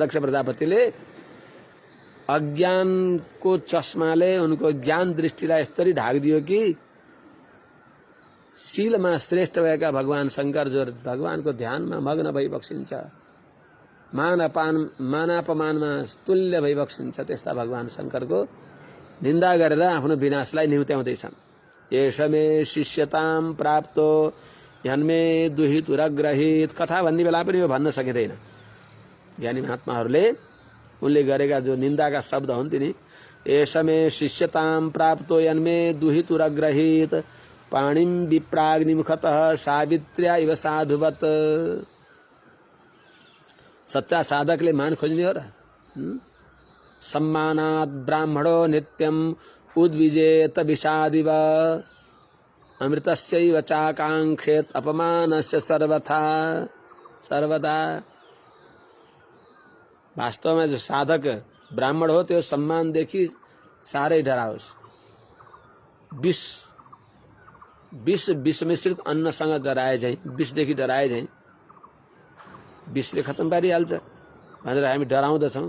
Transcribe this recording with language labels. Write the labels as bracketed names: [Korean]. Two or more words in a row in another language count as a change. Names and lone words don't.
[Nepali] दक्ष प्रजापतिले अज्ञानको चस्माले उनको ज्ञान दृष्टिलाई यस्तरी ढाकिदियो कि शीलमा श्रेष्ठ भएका भगवान शंकर जो भगवानको ध्यानमा मग्न भइबक्सिन्छ मानापमानमा तुल्य भइबक्सिन्छ त्यस्ता भगवान शंकरको निन्दा गरेर आफ्नो विनाशलाई निहुत्याउँदैछन्। [Sanskrit] एष मे शिष्यताम प्राप्तो यन्मे दुहितुरग्रहित [Nepali] कथा भन्ने बेला पनि यो भन्न सकिँदैन। ज्ञानी महात्माहरूले उनले गरेका जो निन्दाका शब्द हुन् तिनी [Sanskrit] एष मे शिष्यताम प्राप्तो यन्मे दुहितुरग्रहित पाणिम विप्राग्निमुखतः सावित्र्या इव साधुवत। [Nepali] सच्चा साधकले मान खोज्ने हो र [Sanskrit] सम्मानात् ब्राह्मणो नित्यम उद्विजेत विषादिव अमृतस्यैव चाकांक्षेत अपमानस्य सर्वदा। [Nepali] वास्तवमा जो साधक ब्राह्मण हो त्यो सम्मानदेखि साह्रै डराओस्। विष मिश्रित अन्नसँग डराए झैं विषदेखि डराए झैं विषले खत्तम पारिहाल्छ भनेर हामी डराउँदछौँ।